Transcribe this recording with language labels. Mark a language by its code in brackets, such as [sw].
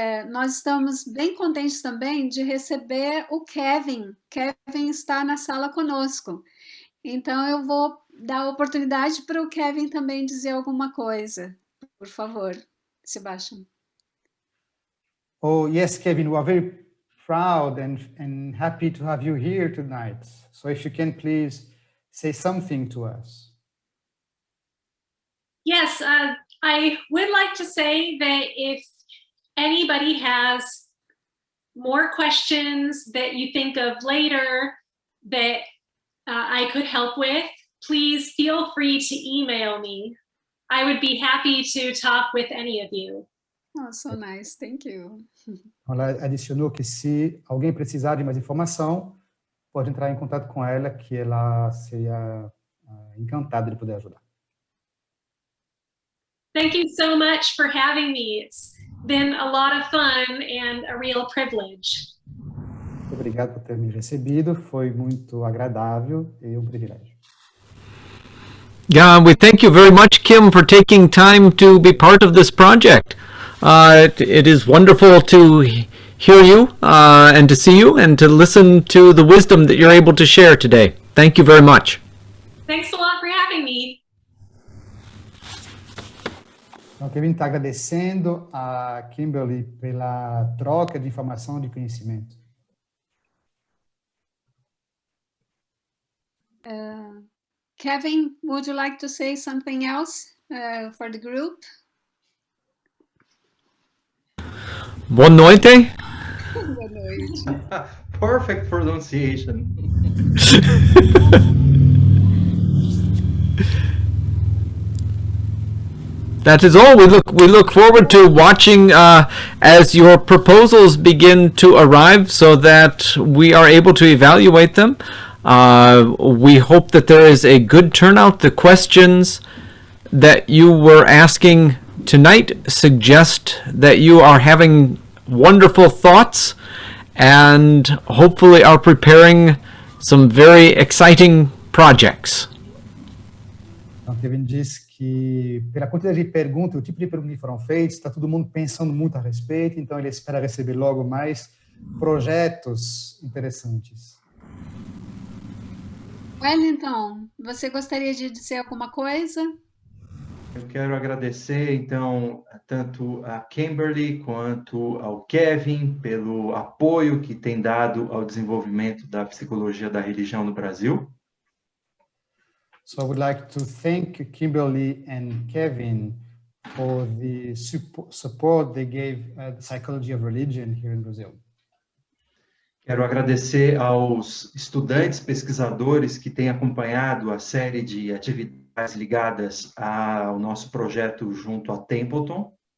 [pt] Nós estamos bem contentes também de receber o Kevin. Kevin está na sala conosco. Então, eu vou dar a oportunidade para o Kevin também dizer alguma coisa. Por favor, Sebastian. [en] Oh, yes, Kevin, we are very proud and happy to have you here tonight. So if you can please say something to us. Yes, I would like to say that if anybody has more questions that you think of later that I could help with, please feel free to email me. I would be happy to talk with any of you. Oh, so nice. Thank you. [pt] Ela adicionou que se alguém precisar de mais informação, pode entrar em contato com ela, que ela seria encantada de poder ajudar. [en] Thank you so much for having me. It's been a lot of fun and a real privilege. [pt] Muito obrigado por ter me recebido, foi muito agradável e um privilégio. [en] Yeah, we thank you very much, Kim, for taking time to be part of this project. It is wonderful to hear you and to see you and to listen to the wisdom that you're able to share today. Thank you very much. Thanks a lot for having me. [pt] Então, Kevin está agradecendo a Kimberly pela troca de informação e de conhecimento. [en] Kevin, would you like to say something else for the group? [pt] Boa noite. Boa noite. [en] Perfect pronunciation. That is all. We look forward to watching as your proposals begin to arrive so that we are able to evaluate them. We hope that there is a good turnout. The questions that you were asking tonight suggest that you are having wonderful thoughts and hopefully are preparing some very exciting projects. [pt] Então, Kevin diz que, pela quantidade de perguntas, o tipo de perguntas que foram feitas, está todo mundo pensando muito a respeito, então ele espera receber logo mais projetos interessantes. Wellington, você gostaria de dizer alguma coisa? Eu quero agradecer, então, tanto a Kimberly quanto ao Kevin pelo apoio que tem dado ao desenvolvimento da psicologia da religião no Brasil. [en] So I would like to thank Kimberly and Kevin for the support they gave the psychology of religion here in Brazil. [pt] Quero agradecer aos estudantes pesquisadores que têm acompanhado a série de atividades ligadas ao nosso projeto junto a Templeton.